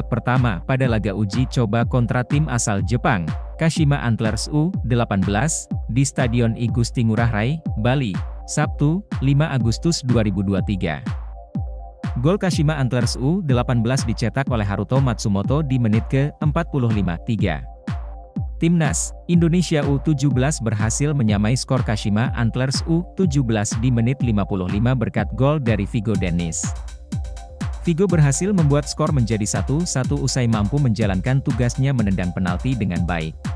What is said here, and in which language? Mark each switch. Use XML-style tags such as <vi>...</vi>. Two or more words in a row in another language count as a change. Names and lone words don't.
<id>pertama pada laga uji coba kontra tim asal Jepang, Kashima Antlers U18, di Stadion I Gusti Ngurah Rai, Bali, Sabtu, 5 Agustus 2023. Gol Kashima Antlers U18 dicetak oleh Haruto Matsumoto di menit ke-45. Timnas Indonesia U17 berhasil menyamai skor Kashima Antlers U17 di menit 55 berkat gol dari Vigo Dennis. Vigo berhasil membuat skor menjadi 1-1 usai mampu menjalankan tugasnya menendang penalti dengan baik.</id>